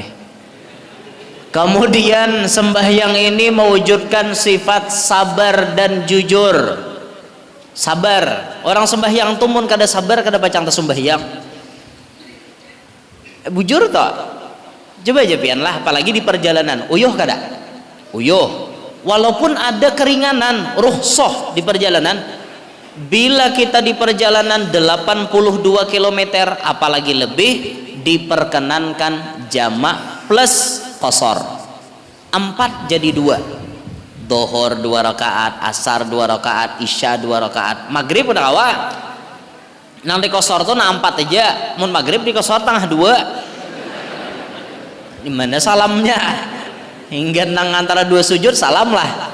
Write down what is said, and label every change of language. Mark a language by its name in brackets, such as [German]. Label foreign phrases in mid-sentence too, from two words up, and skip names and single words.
[Indonesian] Kemudian sembahyang ini mewujudkan sifat sabar dan jujur. Sabar. [Banjar] Orang sembahyang tuh mun kada sabar kada pacang ta sembahyang. Bujur toh. Coba aja pian lah, apalagi di perjalanan. Uyuh kada? Uyuh. [Indonesian] Walaupun ada keringanan, rukhsah di perjalanan, bila kita di perjalanan 82 km apalagi lebih, diperkenankan jamak plus qasar. 4 jadi 2. [Banjar] Dohor 2 rakaat, asar 2 rakaat, isya 2 rakaat, maghrib udah kawa. Nang di qasar tuh nah 4 aja. Mun maghrib di qasar tengah 2. [Indonesian] Dimana salamnya? [Banjar] Hingga nang antara 2 sujud salam lah.